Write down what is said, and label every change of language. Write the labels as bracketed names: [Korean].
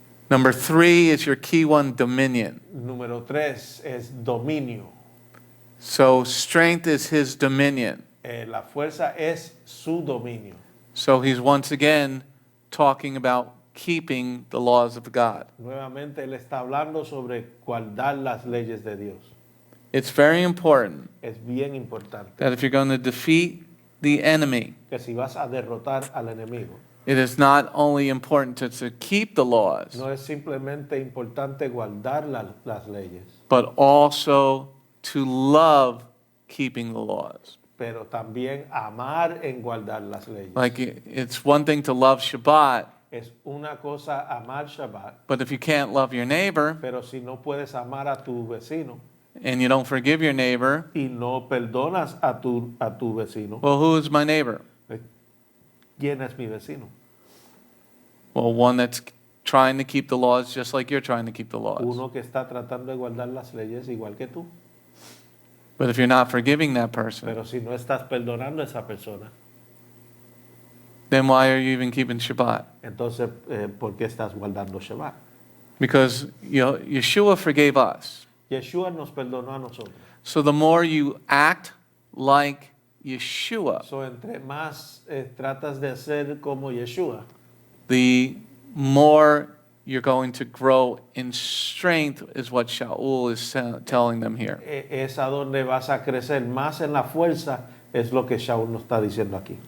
[English] Number 3 is your key one, dominion. [Spanish] Número 3 es dominio. [English] So strength is His dominion. [Spanish] La fuerza es su dominio. [English] So he's once again talking about keeping the laws of God. [Spanish] Nuevamente él está hablando sobre guardar las leyes de Dios. [English] It's very important [Spanish] Es bien importante [English] that if you're going to defeat the enemy, [Spanish] que si vas a derrotar al enemigo, [English] it is not only important to keep the laws, [Spanish] no es simplemente importante guardar las leyes, [English] but also to love keeping the laws. [Spanish] pero también amar en guardar las leyes. [English] Like it's one thing to love Shabbat, [Spanish] Es una cosa amar Shabbat, [English] but if you can't love your neighbor [Spanish] pero si no puedes amar a tu vecino [English] and you don't forgive your neighbor, [Spanish] y no perdonas a tu vecino, [English] well, who is my neighbor? [Spanish] ¿quién es mi vecino? [English] Well, one that's trying to keep the laws just like you're trying to keep the laws. [Spanish] Uno que está tratando de guardar las leyes igual que tú. [English] But if you're not forgiving that person, [Spanish] Pero si no estás perdonando a esa persona, [English] then why are you even keeping Shabbat? [Spanish] entonces, ¿por qué estás guardando Shabbat? [English] Because Yeshua forgave us. [Spanish] Yeshua nos perdonó a nosotros. [English] So the more you act like Yeshua, [Spanish] So, entre más tratas de ser como Yeshua, [English] the more you're going to grow in strength, is what Shaul is telling them here. [Spanish] es a donde vas a crecer más en la fuerza, es lo que Shaul nos está diciendo aquí.